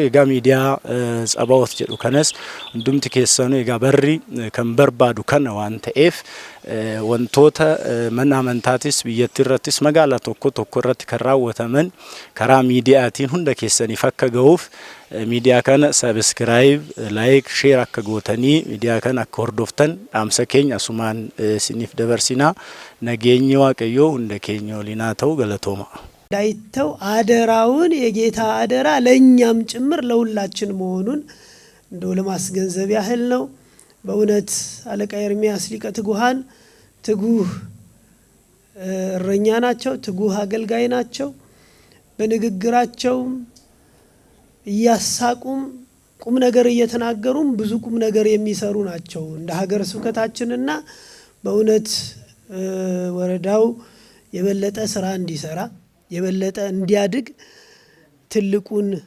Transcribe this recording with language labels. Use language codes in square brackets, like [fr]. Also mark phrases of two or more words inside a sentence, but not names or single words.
[om] Egaa miidiyaa Tsabaa'oot jedhu kanas hundumti keessanuu egaa barri kan barbaadu kana waan ta'eef wantoota mana amantaatis biyyattii irrattis magaalaa tokko irratti kan raawwataman karaa miidiyaatiin hunda keessaniif akka ga'uuf miidiyaa kana [en] sabiskiraayib, laayik, sheer [om] akka gootanii miidiyaa kana akka hordoftan dhaamsa keenya asumaan isiniif dabarsinaa. Nageenyi waaqayyoo hunda keenya waliin haa ta'u. galatooma [am] ዳይተው አደራውን የጌታ አደራ ለኛም ጭምር ለሁላችን መሆኑን እንደው ለማስገንዘብ ያህል ነው። በእውነት አለቃ ኤርሚያስ ሊቀ ትጉሃን ትጉህ እረኛ ናቸው፣ ትጉህ አገልጋይ ናቸው። በንግግራቸው እያሳቁም ቁም ነገር እየተናገሩም ብዙ ቁም ነገር የሚሰሩ ናቸው እንደ ሀገረ ስብከታችንና በእውነት ወረዳው የበለጠ ስራ እንዲሰራ የበለጠ እንዲያድግ ትልቁን